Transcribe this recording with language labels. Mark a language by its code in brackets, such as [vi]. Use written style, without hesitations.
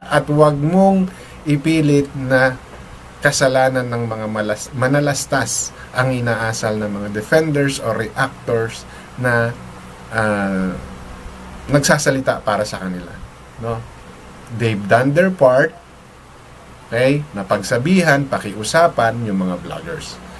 [tl] At huwag mong ipilit na kasalanan ng mga manalastas ang inaasal ng mga [en] defenders or reactors [tl] na nagsasalita para sa kanila, no? [en] They've done their part, okay? [tl] Napagsabihan, pakiusapan yung mga vloggers.